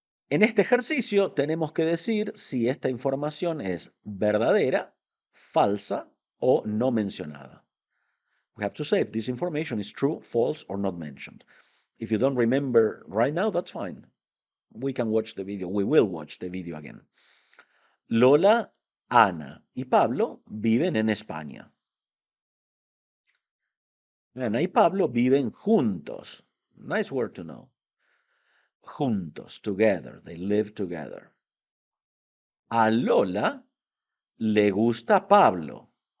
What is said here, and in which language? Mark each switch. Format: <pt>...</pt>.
<es>En este ejercicio tenemos que decir si esta información es verdadera, falsa o no mencionada.</es> <en>We have to say if this information is true, false, or not mentioned. If you don't remember right now, that's fine. We can watch the video. We will watch the video again.</en> <es>Lola, Ana y Pablo viven en España. Ana y Pablo viven juntos.</es> <en>Nice word to know. Juntos, together. They live together.</en> <es>A Lola le gusta Pablo.</es>